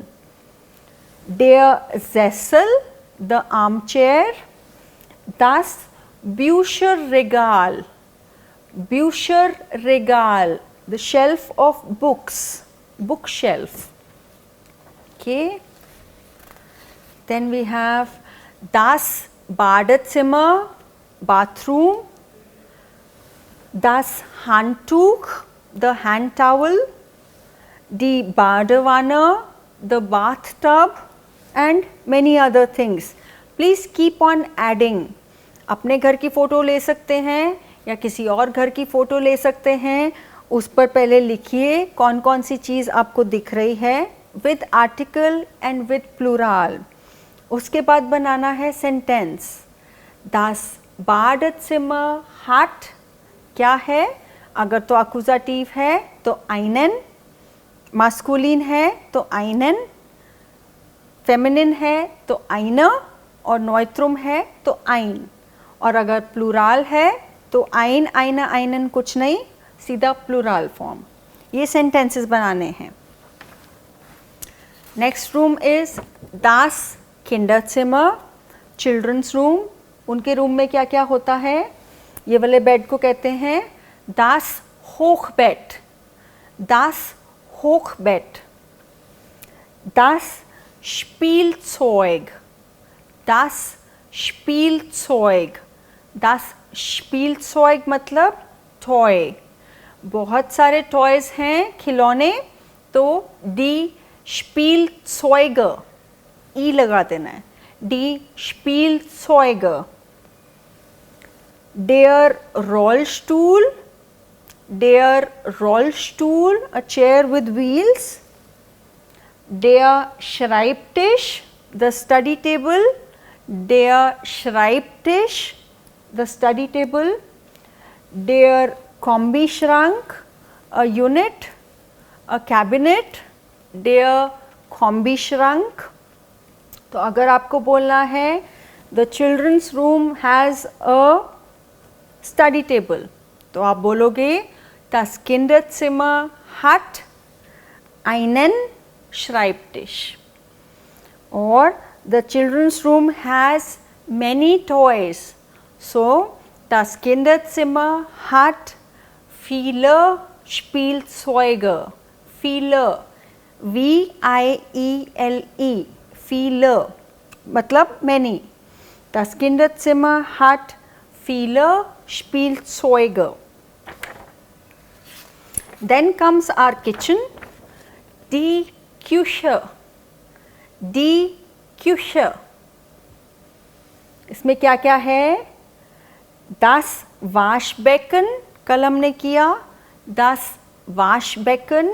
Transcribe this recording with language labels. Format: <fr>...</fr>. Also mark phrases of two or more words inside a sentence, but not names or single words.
<de>Der Sessel,</de> <en>the armchair,</en> <de>das Bücherregal, Bücherregal,</de> <en>the shelf of books, bookshelf. Okay. Then we have</en> <de>das Badezimmer,</de> <en>bathroom,</en> <de>das Handtuch,</de> <en>the hand towel,</en> <de>die Badewanne,</de> <en>the bathtub, and many other things. Please keep on adding.</en> <hi>अपने घर की फ़ोटो ले सकते हैं या किसी और घर की फ़ोटो ले सकते हैं, उस पर पहले लिखिए कौन कौन सी चीज़ आपको दिख रही है</hi> <en>with article and with plural.</en> <hi>उसके बाद बनाना है सेंटेंस।</hi> <de>Das Badezimmer hat</de> <hi>क्या है? अगर तो अकुजाटिव है तो einen, मास्कुलिन है तो einen, फेमिनिन है तो eine और नॉइट्रुम है तो ein, और अगर प्लूरल है तो</hi> <de>ein, eine, einen</de> <hi>कुछ नहीं, सीधा प्लूरल फॉर्म। ये सेंटेंसेस बनाने हैं।</hi> <en>next room is</en> <de>das Kinderzimmer,</de> <en>children's room.</en> <hi>उनके रूम में क्या क्या होता है? ये वाले बेड को कहते हैं</hi> <de>das Hochbett, das Hochbett, das Spielzeug, das Spielzeug, das Spielzeug</de> <hi>मतलब टॉय। बहुत सारे टॉयज हैं, खिलौने, तो</hi> <de>die Spielzeuge,</de> <hi>ई लगा देना है,</hi> <de>die Spielzeuge. Der Rollstuhl, der Rollstuhl,</de> <en>a chair with wheels,</en> <de>der Schreibtisch,</de> <en>the study table,</en> <de>der Schreibtisch,</de> <en>the study table,</en> <de>der Kombischrank,</de> <en>a unit, a cabinet,</en> <de>der Kombischrank।</de> <hi>तो अगर आपको बोलना है</hi> <en>the children's room has a study table,</en> <hi>तो आप बोलोगे</hi> <de>das Kinderzimmer hat einen Schreibtisch,</de> <en>or the children's room has many toys, so</en> <de>das Kinderzimmer hat viele Spielzeuge, viele, V-I-E-L-E, viele</de> <en>मतलब many।</en> <de>Das Kinderzimmer hat viele Spielzeuge।</de> <en>Then comes our kitchen,</en> <de>die Küche, die Küche।</de> <hi>इसमें क्या क्या है?</hi> <de>Das Waschbecken,</de> <hi>कल हमने किया,</hi> <de>das Waschbecken,</de>